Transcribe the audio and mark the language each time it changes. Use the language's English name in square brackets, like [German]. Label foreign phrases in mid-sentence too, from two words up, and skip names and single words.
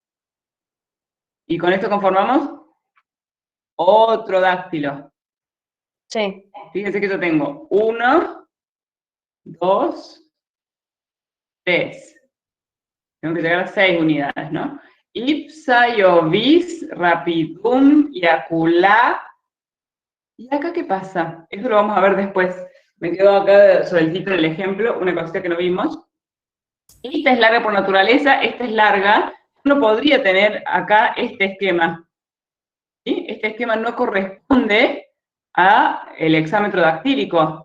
[Spanish] Y con esto conformamos otro dáctilo. Sí. Fíjense que yo tengo 1, 2, 3. Tengo que llegar a 6 unidades, ¿no? [Latin] Ipsayovis, rapidum, yaculá. [Spanish] ¿Y acá qué pasa? Eso lo vamos a ver después. Me quedo acá sobre el título del ejemplo, una cosita que no vimos. Esta es larga por naturaleza, esta es larga. Uno podría tener acá este esquema. ¿Sí? Este esquema no corresponde al exámetro dactílico.